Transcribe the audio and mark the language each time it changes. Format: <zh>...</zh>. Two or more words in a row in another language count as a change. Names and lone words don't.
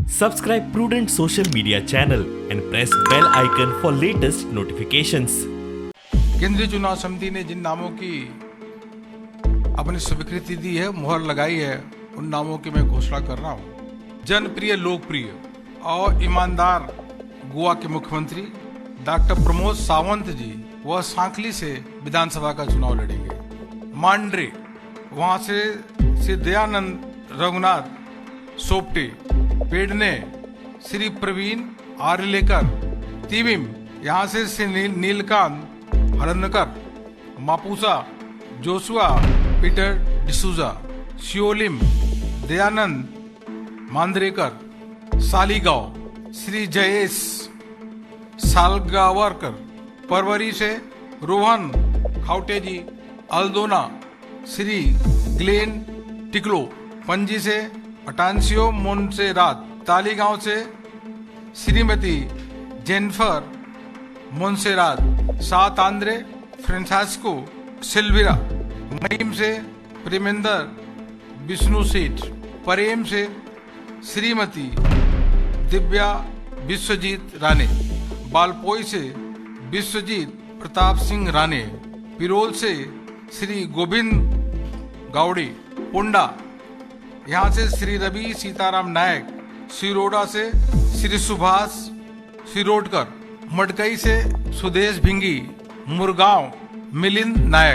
<en>Subscribe Prudent Social Media channel and press bell icon for latest notifications.</en> <hi>केंद्रीय चुनाव समिति ने जिन नामों की अपनी स्वीकृति दी है, मुहर लगाई है, उन नामों की मैं घोषणा कर रहा हूं। जनप्रिय, लोकप्रिय और ईमानदार गोवा के मुख्यमंत्री डॉक्टर प्रमोद सावंत जी वह सांकली से विधानसभा का चुनाव लड़ेंगे। मांड्रे वहां से दयानंद रघुनाथ सोपटे, पेडने श्री प्रवीण आर्लेकर, तिविम यहाँ से नीलकांत हरनकर, मापुसा जोशुआ पीटर डिसूजा, शियोलिम दयानंद मांद्रेकर, सालीगांव श्री जयेश सालगावरकर, परवरी से रोहन खाउटेजी, अल्दोना श्री ग्लेन टिकलो, पणजी से अटांसियो मोन्सेरात, तालीगांव से श्रीमती जेनिफर मोन्सेरात, सात आंद्रे फ्रांसिस्को सिल्विरा, मईम से प्रेमेंद्र विष्णु सेठ, परेम से श्रीमती दिव्या विश्वजीत राणे, बालपोई से विश्वजीत प्रताप सिंह राणे, पिरोल से श्री गोविंद गावड़े, पुंडा यहाँ से श्री रवि सीताराम नायक, सिरोडा से श्री सुभाष सिरोडकर, मडकई से सुदेश भिंगी, मुरगांव मिलिंद नायक,</hi>